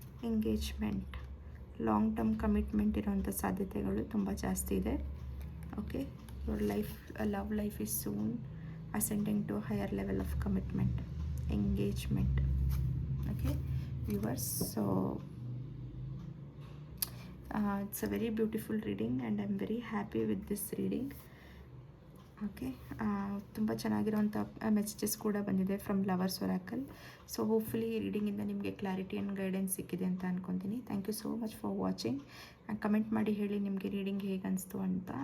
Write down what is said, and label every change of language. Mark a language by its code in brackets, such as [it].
[kn] Engagement, long term commitment ಇರೋವಂಥ ಸಾಧ್ಯತೆಗಳು ತುಂಬ ಜಾಸ್ತಿ ಇದೆ. [en] Okay, your life, love life is soon ascending to a higher level of commitment, engagement. Okay viewers, so it's a very beautiful reading and I'm very happy with this reading. [kn] Okay, ತುಂಬ ಚೆನ್ನಾಗಿರೋಂಥ messages ಕೂಡ ಬಂದಿದೆ from lovers Oracle. So hopefully ಈ ರೀಡಿಂಗಿಂದ ನಿಮಗೆ clarity and guidance ಸಿಕ್ಕಿದೆ ಅಂತ ಅಂದ್ಕೊತೀನಿ. [en] Thank you so much for watching. [kn] Comment ಮಾಡಿ ಹೇಳಿ ನಿಮಗೆ ರೀಡಿಂಗ್ ಹೇಗೆ ಅನಿಸ್ತು ಅಂತ.